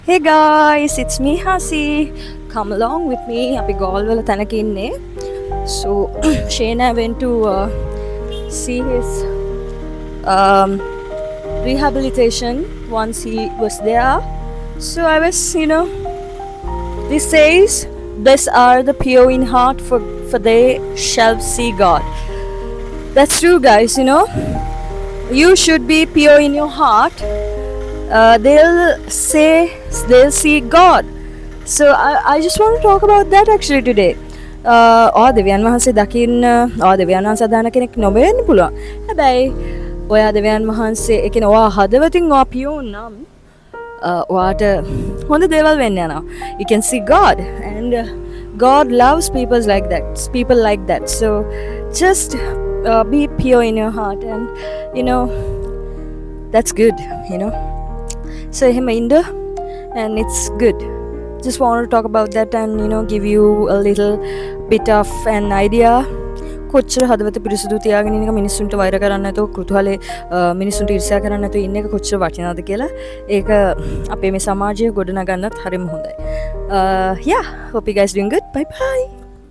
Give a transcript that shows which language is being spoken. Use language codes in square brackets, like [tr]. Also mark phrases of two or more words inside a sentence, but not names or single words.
[en] Hey guys, it's me Hasi. Come along with me. [si] අපි ගෝල්වල තැනක ඉන්නේ. [en] So Shane went to see his um, rehabilitation once he was there. So I was, this says, "Blessed are the pure in heart, for they shall see God." That's true, guys. You should be pure in your heart. They'll see God. So I just want to talk about that actually today. [si] දෙවියන් වහන්සේ දකින්න දෙවියන් වහන්සේ අදහන කෙනෙක් නොවෙන්න පුළුවන්. හැබැයි ඔයා දෙවියන් වහන්සේ ඒ කියන්නේ ඔයා හදවතින් ඔයා පියුන් නම් ඔයාට හොඳ දේවල් වෙන්න යනවා. [en] You can see God and God loves people like that. So just be pure in your heart and that's good. So [si] එහෙම ඉන්න [en] and it's good. Just want to talk about that and give you a little bit of an idea. [si] කොච්චර හදවත පිරිසුදු තියාගෙන ඉන්න එක මිනිස්සුන්ට වෛර කරන්න නැතුව කෘතුහලේ මිනිස්සුන්ට ඊර්ෂ්‍යා කරන්න නැතුව ඉන්න එක කොච්චර වටිනවද කියලා ඒක අපේ මේ සමාජය ගොඩනගන්නත් හරිම හොඳයි. [en] Yeah, hope you guys doing good. Bye bye.